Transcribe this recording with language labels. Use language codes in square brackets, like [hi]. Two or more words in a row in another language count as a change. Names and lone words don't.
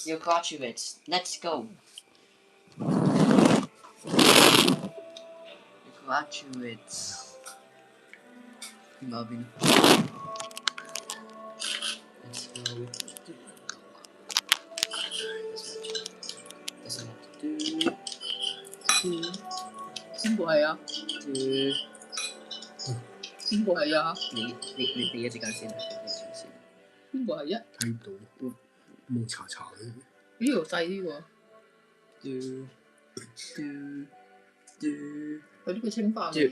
[en] Your graduates. Let's go. Your graduates. Marvin. Let's go. That's what to do. [yue] 邊個係啊？ 邊個係啊？你一陣間先，邊個係啊？睇唔到，冇查嘅。呢度細啲喎。佢呢個青花嚟㗎。